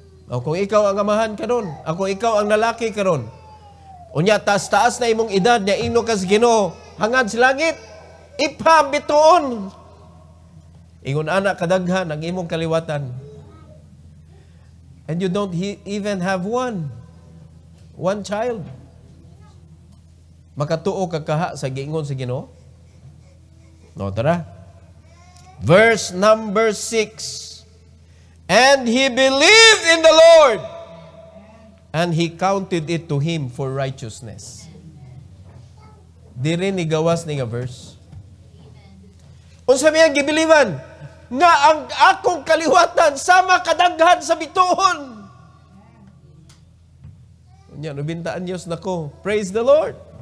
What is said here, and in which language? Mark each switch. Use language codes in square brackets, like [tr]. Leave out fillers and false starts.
[ceb] O kung ikaw ang amahan karon, ako ikaw ang lalaki karon, unya taas-taas na imong edad, niya ino kas Ginoo, hangad sa langit, ipam bituon. Ingon anak kadaghan ang imong kaliwatan. [en] And you don't even have one child. [ceb] Makatuo ka kaha sa giingon sa Ginoo? [en] No, tara. Verse number 6. And he believed in the Lord, and he counted it to him for righteousness. [ceb] Di rin ni gawas ni nga verse. Unsa may gibiliban nga ang akong kaliwatan sama kadaghan sa bituon. Unya nubintaan Dios nako. [en] Praise the Lord.